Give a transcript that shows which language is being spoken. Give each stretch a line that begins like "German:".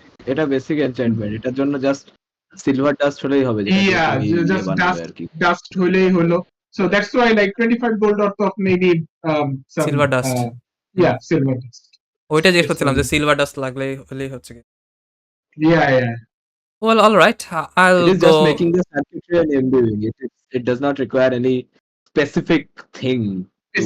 Bangla: এটা বেসিক এনচেন্টমেন্ট, এটার জন্য জাস্ট সিলভার ডাস্ট হলেই হবে, যেটা দিয়ে
English: Yeah,
Bangla: তুমি
English: just
Bangla: বানাবে আর কি। dust হলেই হলো।
English: So that's why like 25 gold worth of maybe some Silver dust. Yeah, silver dust.
Bangla: ওইটা জিজ্ঞেস করছিলাম যে সিলভার ডাস্ট লাগলেই হলেই হচ্ছে কি।
English: Yeah. Well, all right. I'll It is go. just making the circuitry and imbuing it. It does not require any specific thing to